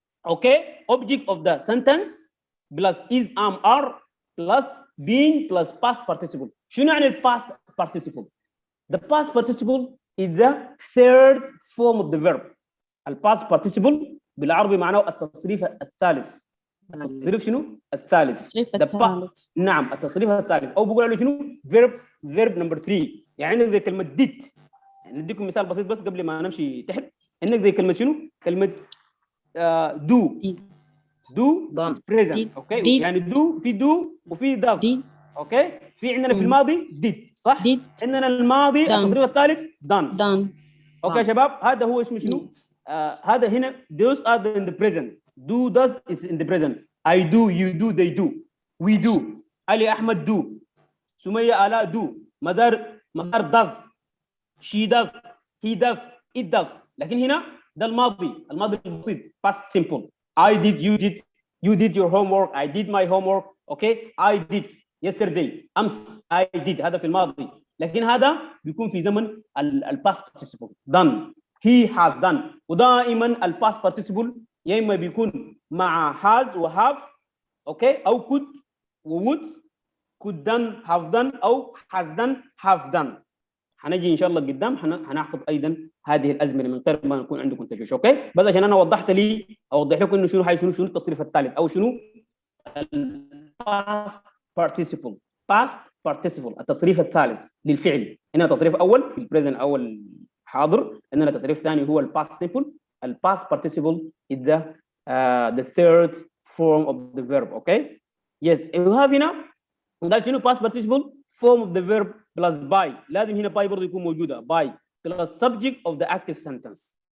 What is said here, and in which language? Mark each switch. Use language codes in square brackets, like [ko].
[en] Okay, object of the sentence plus is, am, are plus being plus past participle. [ar] شنو يعني [en] past participle؟ The past participle is the third form of the verb. [ar] past participle بالعربي معناه التصريف الثالث. التصريف شنو؟ الثالث. التصريف الثالث. نعم التصريف الثالث أو بقول عليه شنو؟ verb number 3. يعني زي كلمة did. نديكم مثال بسيط بس قبل ما نمشي تحت. انك زي كلمه شنو؟ كلمه do is present. اوكي يعني do في do وفي does. اوكي في عندنا في الماضي did صح؟ عندنا الماضي التصريف الثالث done. اوكي يا شباب هذا هو اسمه شنو؟ [en] هذا هنا those are in the present. Do does is in the present. I do, you do, they do, we do. Ali Ahmed do. Sumaya Ala do. Madar does. She does. He does. It does. [ar] لكن هنا ده الماضي البسيط past simple. [en] I did, you did, you did your homework, I did my homework. Okay, I did yesterday. أمس I did. هذا في الماضي. [ar] لكن هذا بيكون في زمن past participle. Done. [en] He has done. ودائما past participle [ar] يا إما بيكون مع [en] has و have. Okay, أو could و would. could done, have done أو has done, have done. [ar] هنجي ان شاء الله قدام هناخذ ايضا هذه الازمنه من غير ما يكون عندكم تشويش. اوكي، بس عشان انا وضحت لي اوضح لكم انه شنو التصريف الثالث او شنو past participle. past participle التصريف الثالث للفعل. هنا تصريف اول في البريزنت اول حاضر، عندنا تصريف ثاني هو الباست simple. [en] الباست participle is the third form of the verb. Okay, yes, we have [ar] هنا ده شنو [en] past participle form of the verb plus by. [ar] لازم هنا by برضه يكون موجوده [en] by plus subject of the active sentence.